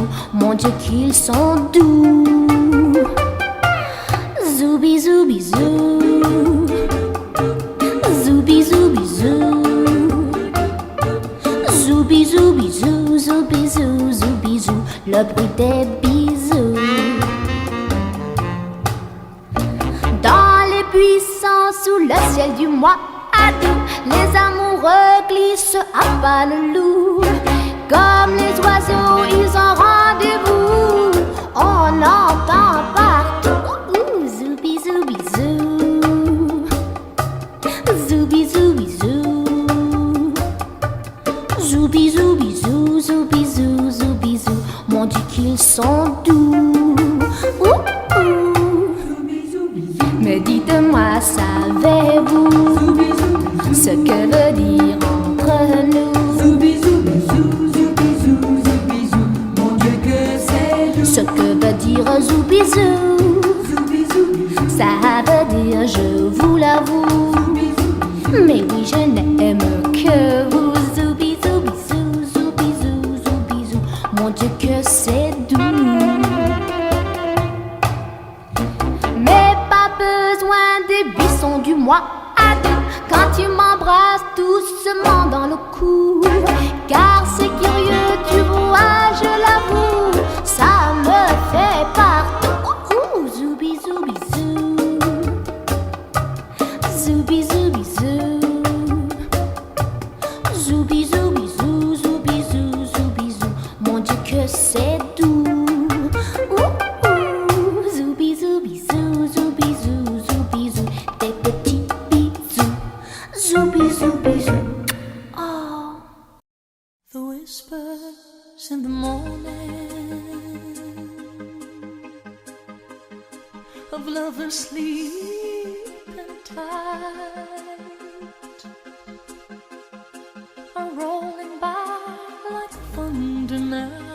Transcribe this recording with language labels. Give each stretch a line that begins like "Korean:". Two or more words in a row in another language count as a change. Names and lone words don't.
French: Mon Dieu qu'ils sont doux. Zooby zooby zoo, zooby zooby zoo, zooby zooby zoo, zooby zoo, zooby zoo. Le bruit des bisous. Sous le ciel du mois d'août, les amoureux glissent à pas le loup. Comme les oiseaux, ils ont rendez-vous. On entend partout zoubi zoubi zoo, zoubi zoubi zoo, zoubi zoubi zoo, zoubi zoo, zoubi zoo. Mon Dieu qu'ils sont doux. Mais dites-moi, savez-vous ce que veut dire entre nous? Zoubi zoubi zou, zoubi zou, zoubi zou, mon Dieu que c'est doux. Ce que veut dire zoubi zou, Zoubi zoubi zou, ça veut dire je vous l'avoue. zoubi zoubi, Mais oui, je n'aime que vous. Zoubi zoubi zou, zoubi zou, zoubi zou, mon Dieu que c'est doux. Mais pas besoin des buissons du mois d'août quand tu m'embrasses doucement dans le cou. Car c'est curieux, tu vois, je l'avoue, ça me fait partout. Zoubi zoubi zou, zoubi zoubi zou, zoubi zoubi zou, zoubi zou, zoubi zou, mon Dieu que c'est doux. Zoubi zoubi zou, zoubi zou, zoubi zou, des petits bisous. Zoubi zoubi zou. Oh.
English: the whispers in the morning of lovers sleeping tight are rolling by like thunder now.